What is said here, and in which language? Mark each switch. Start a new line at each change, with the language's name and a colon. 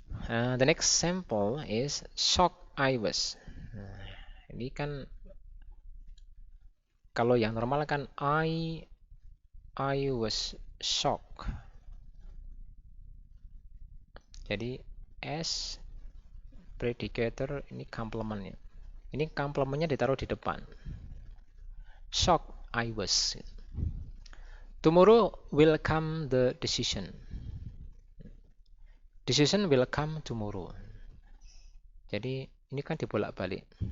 English: The next sample is shocked I was.
Indonesian: Nah, ini kan kalau yang normal kan
English: I was shock.
Indonesian: Jadi S predicator ini complementnya. Ini complementnya ditaruh di depan.
English: Shocked I was. Tomorrow will come the decision. Decision will come tomorrow.
Indonesian: Jadi ini kan dibolak-balik.